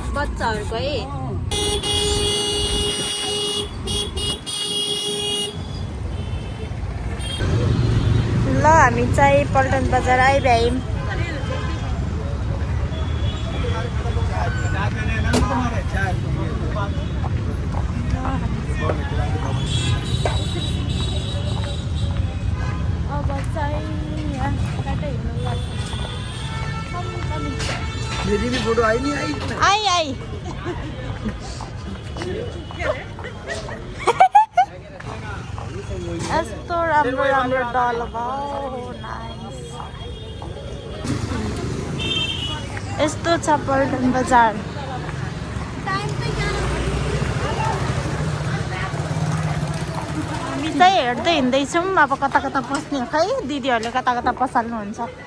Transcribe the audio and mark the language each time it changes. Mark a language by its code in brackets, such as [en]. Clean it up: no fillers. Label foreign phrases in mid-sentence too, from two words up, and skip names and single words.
[ne] बच्चाहरूको है ल हामी चाहिँ पल्टन बजार आइभ्यौँ अब चाहिँ यहाँ कतै हिँड्नु लाग्छ [hi] मेरी भी फोटो आई नहीं आई [ne] आई यस्तो राम्रो राम्रो डल भयो नाइस यस्तो छ पल्टन बजार हामी चाहिँ हेर्दै हिँड्दैछौँ अब कता कता पस्ने खै दिदीहरूले कता कता पसाल्नुहुन्छ